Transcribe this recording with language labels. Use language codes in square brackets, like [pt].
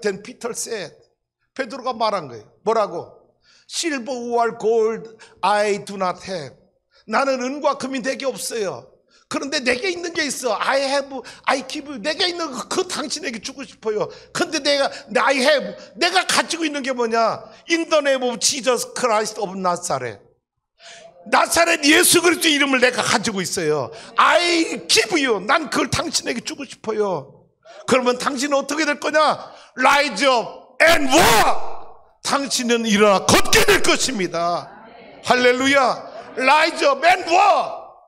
[en] Then Peter said. [ko] 베드로가 말한 거예요. 뭐라고? [en] Silver or gold I do not have. [ko] 나는 은과 금이 내게 없어요. 그런데 내게 있는 게 있어. [en] I have, I give. [ko] 내게 있는 그 당신에게 주고 싶어요. [en] 근데 I have. [ko] 내가 가지고 있는 게 뭐냐? [en] In the name of Jesus Christ of Nazareth. [ko] 나사렛 예수 그리스도 이름을 내가 가지고 있어요. [en] I give you. [ko] 난 그걸 당신에게 주고 싶어요. 그러면 당신은 어떻게 될 거냐? [en] Rise up and walk. [ko] 당신은 일어나 걷게 될 것입니다. [en] 할렐루야. Rise up and walk.